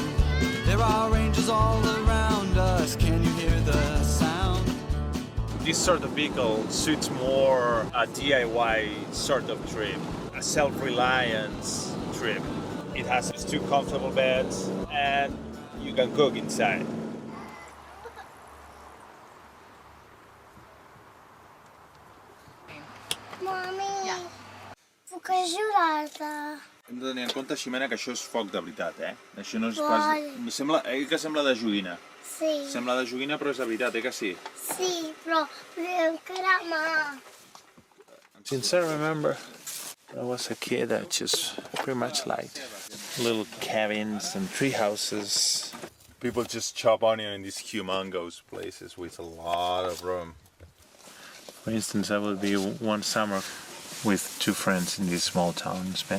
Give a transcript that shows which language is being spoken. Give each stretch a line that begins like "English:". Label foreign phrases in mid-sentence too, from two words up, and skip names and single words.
English: There are angels all around us, can you hear the sound? This sort of vehicle suits more a DIY sort of trip, a self-reliance trip. It has 2 comfortable beds, and you can cook inside.
Catalan: Mami, puc ajudar-te? Hem de tenir en compte, Ximena, que això és foc de veritat, eh? Això no és pas... que sembla de joguina. Sí. Sembla de joguina, però és de veritat, que sí? Sí, però podem cremar.
English: Since I remember, when I was a kid, I just pretty much liked little cabins and tree houses. People just chop onion in these humongous places with a lot of room. For instance, I would be one summer with 2 friends in this small town in Spain.